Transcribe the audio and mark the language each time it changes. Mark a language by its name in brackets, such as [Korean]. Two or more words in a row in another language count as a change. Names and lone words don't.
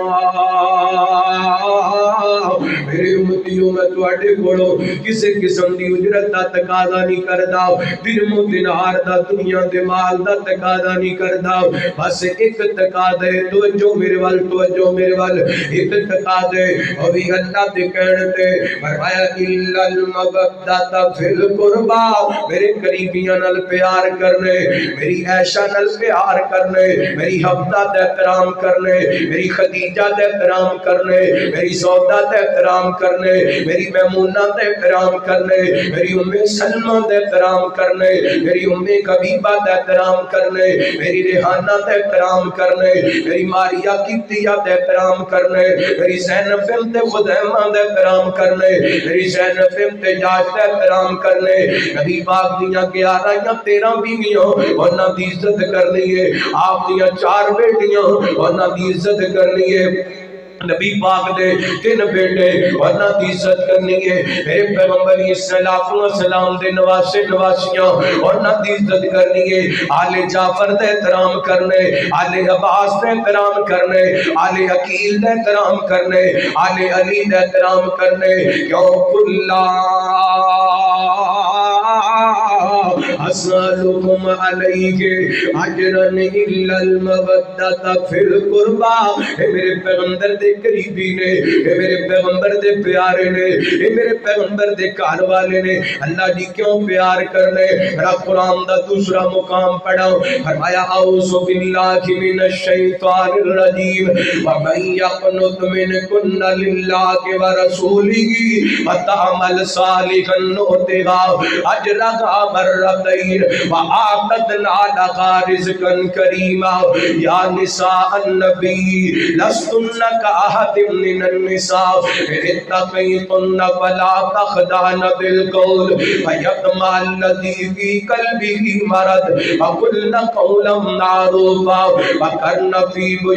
[Punjabi] میرے امتیوں میں تواڈے کولوں کسے قسم دی اجرت دا تقاضا نہیں کردا. دن دینار دا دنیا دے مال دا تقاضا نہیں کردا. بس ایک تقاضا ہے توجہ میرے وال توجہ میرے وال ایک تقاضا ہے او بھی اللہ دے کہنے تے فرمایا [Arabic] الا المودۃ فی القربى. [Punjabi] میرے قریبیاں نال پیار کرنے میری عائشہ نال پیار کرنے میری حفصہ تے احترام کرنے میری خدیجہ تے احترام کرنے میری سودا تے احترام کرنے میری میمونہ تے احترام کرنے میری ام سلمہ تے احترام کرنے میری ام حبیبہ تے احترام کرنے میری ریحانہ تے احترام کرنے میری ماریا قبطیہ تے احترام کرنے میری زینب بنت خزیمہ تے احترام کرنے میری زینب بنت جاش تے احترام کرنے. نبی پاک دیاں 11 یا 13 بیویاں انہاں دی عزت کرنی ہے. آپ دیاں 4 بیٹیاں انہاں دی عزت کرنی ہے. نبی پاک دے 3 بیٹے انہاں دی عزت کرنی ہے. میرے پیغمبر صلی اللہ علیہ وسلم دے نواسے نواسیاں انہاں دی عزت کرنی ہے. آل جعفر دے احترام کرنے آل عباس دے احترام کرنے آل عقیل دے احترام کرنے آل علی دے احترام کرنے. [Arabic] کیوں کلا اسالکم علیہ اجرا الا المودۃ فی القربى. [Punjabi] اے میرے پیغمبر دے قریبی نے، اے میرے پیغمبر دے پیارے نے، اے میرے پیغمبر دے گھر والے نے، اللہ جی کیوں پیار کرنے؟ رب قرآن دا دوسرا مقام پڑھا، فرمایا [Arabic] اعوذ باللہ من الشیطان الرجیم ومن یقنط منکن للہ ورسولہ وتعمل صالحا نؤتها اجرها مرتين واعتدنا لها رزقا كريما. یا نساء النبی لستن کأحد من النساء اتقیتن فلا تخدعن بالقول فیطمع الذی فی قلبه مرض وقلن قولا معروفا وقرن فی